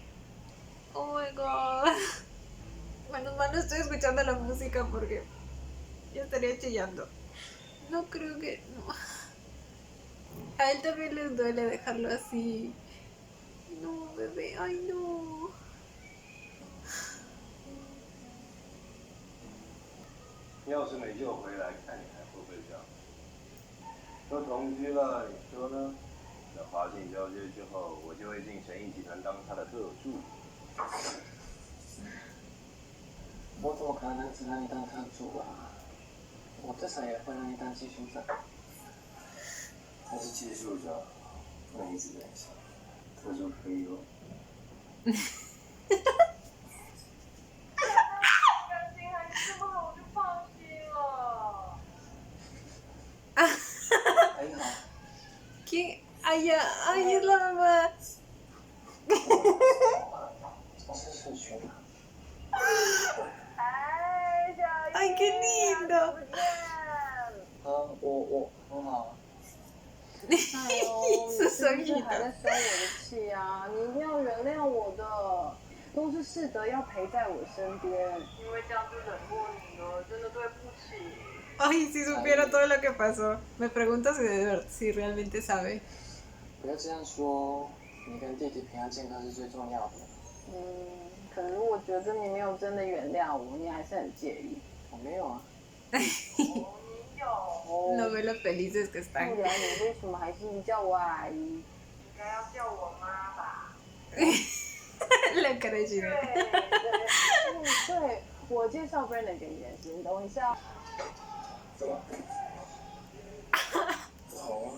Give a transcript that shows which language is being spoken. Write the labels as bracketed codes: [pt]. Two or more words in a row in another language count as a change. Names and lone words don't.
[en] Oh my god. [es] Menos mal no estoy escuchando la música porque yo estaría chillando. No creo que... No. A él también les duele dejarlo así. No, bebé, ay no. [zh] 要是没救回来，看你还会不会这样？都同居了，你说呢？等华信交接之后，我就会进诚毅集团当他的特助。我怎么可能只让你当摊主啊？我至少也会让你当技术长。他是技术长，不能一直在想，他就可以了。感情还是这么好，我就放心了。还好， [es] ¿Quién? Ay, ay, es la mamá. [zh] 是社群啊。哎，小叶 [es] Ay, qué lindo. [zh] 不见。我很好。哎呦，是生你是不是还在生我的气啊？你一定要原谅我的，都是世德要陪在我身边，因为这样就冷落你了，真的对不起。 [es] Ay, si supiera todo lo que pasó. Me pregunto si realmente sabe. [zh] 不要这样说，你跟弟弟平安健康是最重要的。可是我觉得你没有真的原谅我，你还是很介意。我没有啊。哦，你有。 [es] No ve lo felices que [zh] 不 [es] están. [zh] 然你为什么还是叫我阿姨？应该要叫我妈吧。 [es] La cara de Gina. [zh] 对，我介绍 Brandon 给你认识，你等我一下。怎么？不好吗？